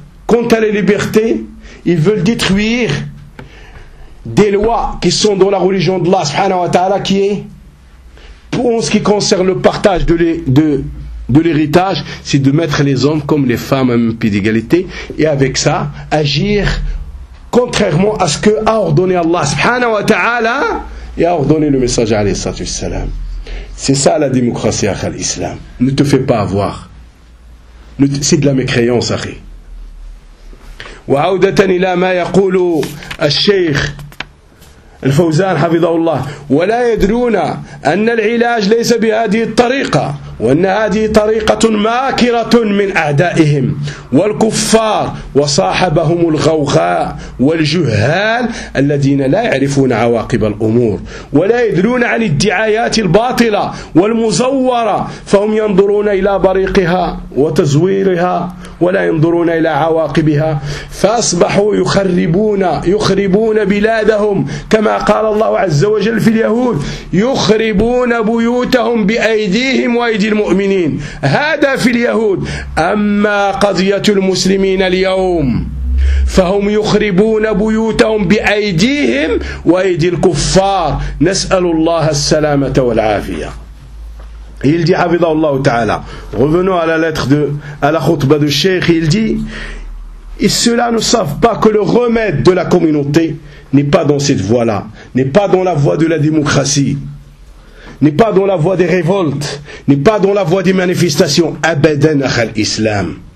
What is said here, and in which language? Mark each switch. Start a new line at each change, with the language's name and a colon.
French: Quant à la liberté, ils veulent détruire des lois qui sont dans la religion d'Allah subhanahu wa ta'ala, qui est, pour ce qui concerne le partage de l'héritage, c'est de mettre les hommes comme les femmes à même pied d'égalité, et avec ça, agir contrairement à ce que a ordonné Allah subhanahu wa ta'ala et a ordonné le messager alayhi salatu wassalam. C'est ça la démocratie
Arabic: akhal islam.
French: Ne te fais pas avoir. C'est de la mécréance, akhi.
Arabic: وعودة إلى ما يقول الشيخ الفوزان حفظه الله ولا يدرون أن العلاج ليس بهذه الطريقة وأن هذه طريقة ماكرة من أعدائهم والكفار وصاحبهم الغوغاء والجهال الذين لا يعرفون عواقب الأمور ولا يدرون عن الدعايات الباطلة والمزورة فهم ينظرون إلى بريقها وتزويرها ولا ينظرون إلى عواقبها فأصبحوا يخربون بلادهم كما قال الله عز وجل في اليهود يخربون بيوتهم بأيديهم وأيدي المؤمنين هذا في اليهود أما قضية المسلمين اليوم فهم يخربون بيوتهم بأيديهم وأيدي الكفار نسأل الله السلامة والعافية.
French: Il dit, Havidallah Ta'ala, revenons à la lettre de, à la khutbah du Sheikh, il dit, et ceux-là ne savent pas que le remède de la communauté n'est pas dans cette voie-là, n'est pas dans la voie de la démocratie, n'est pas dans la voie des révoltes, n'est pas dans la voie des manifestations,
Arabic: abadan akhal islam.